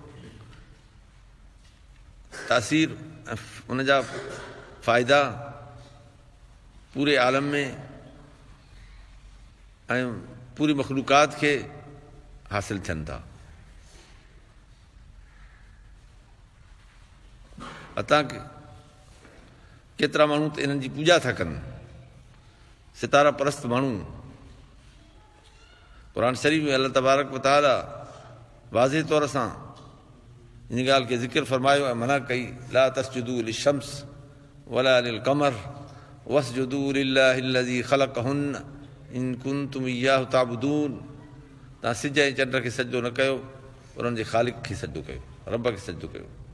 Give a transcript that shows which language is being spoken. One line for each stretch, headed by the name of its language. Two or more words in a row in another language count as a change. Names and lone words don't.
Sindhi: तासीर ऐं उनजा फ़ाइदा पूरे आलम में ऐं पूरी मख़लूक़ात खे हासिल थियनि था। अतां केतिरा माण्हू त इन्हनि जी पूॼा था कनि, सितारा परस्त माण्हू। क़ुर शरीफ़ में
Arabic: الله تبارك وتعالى
Sindhi: वाज़े तौर सां इन ॻाल्हि खे ज़िक्र फ़रमायो ऐं मना कई,
Arabic: لا تسجدوا للشمس ولا للقمر واسجدوا لله الذي خلقهن إن كنتم إياه تعبدون,
Sindhi: तव्हां सिज ऐं चंड खे सजदो न कयो, उन्हनि जे ख़ालिक़ खे सजदो कयो, रब खे सजदो कयो।